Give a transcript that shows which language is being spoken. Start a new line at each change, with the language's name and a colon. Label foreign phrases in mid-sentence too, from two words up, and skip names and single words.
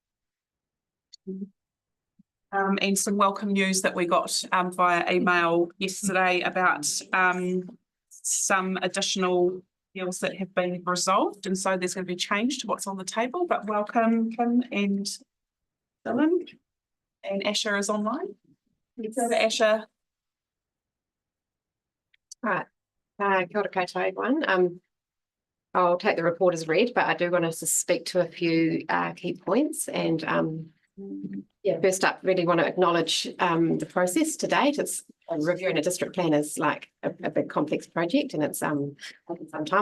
English: And some welcome news that we got via email yesterday about some additional deals that have been resolved, and so there's going to be change to what's on the table. But welcome, Kim and Dylan, and Asher is online. So Asher. Right,
Māori: kia ora koutou everyone.
English: I'll take the report as read, but I do want us to speak to a few key points. And yeah, first up, really want to acknowledge the process to date. It's reviewing a district plan is like a big complex project, and it's taken some time.